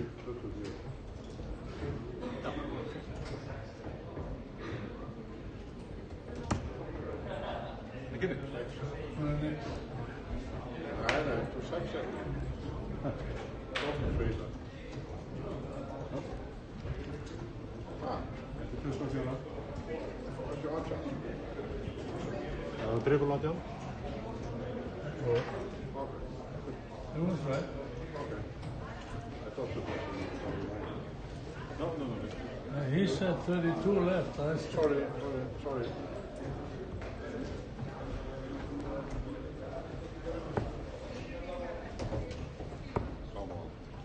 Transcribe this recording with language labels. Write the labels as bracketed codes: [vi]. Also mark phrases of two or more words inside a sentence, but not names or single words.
[en] Beginner. [da] Nej. Nej, du sagde selv. Hvorfor fæser? [sv] Det är så jävla. [en] Triple 18. It was right. I thought it was. No. He said 32 left. Sorry. Come on.